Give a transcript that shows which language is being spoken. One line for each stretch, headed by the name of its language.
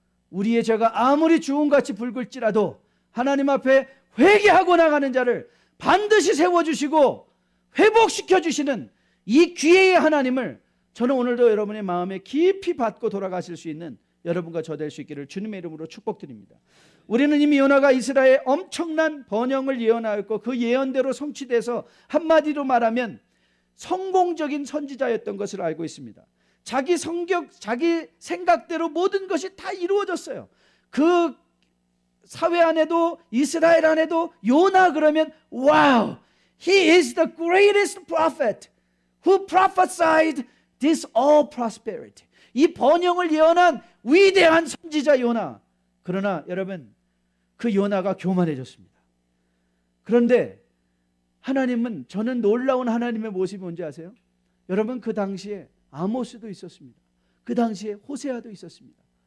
Korean: 우리의 죄가 아무리 주홍같이 붉을지라도 하나님 앞에 회개하고 나가는 자를 반드시 세워주시고 회복시켜주시는 이 기회의 하나님을 저는 오늘도 여러분의 마음에 깊이 받고 돌아가실 수 있는 여러분과 저 될 수 있기를 주님의 이름으로 축복드립니다. 우리는 이미 요나가 이스라엘의 엄청난 번영을 예언하였고 그 예언대로 성취돼서 한마디로 말하면 성공적인 선지자였던 것을 알고 있습니다. 자기 생각대로 모든 것이 다 이루어졌어요. 그 사회 안에도 이스라엘 안에도 요나 그러면
English: wow, he is the greatest prophet who prophesied this all prosperity.
Korean: 이 번영을 예언한 위대한 선지자 요나. 그러나 여러분, 그 요나가 교만해졌습니다. 그런데 하나님은, 저는 놀라운 하나님의 모습이 뭔지 아세요? 여러분, 그 당시에 아모스도 있었습니다. 그 당시에 호세아도 있었습니다.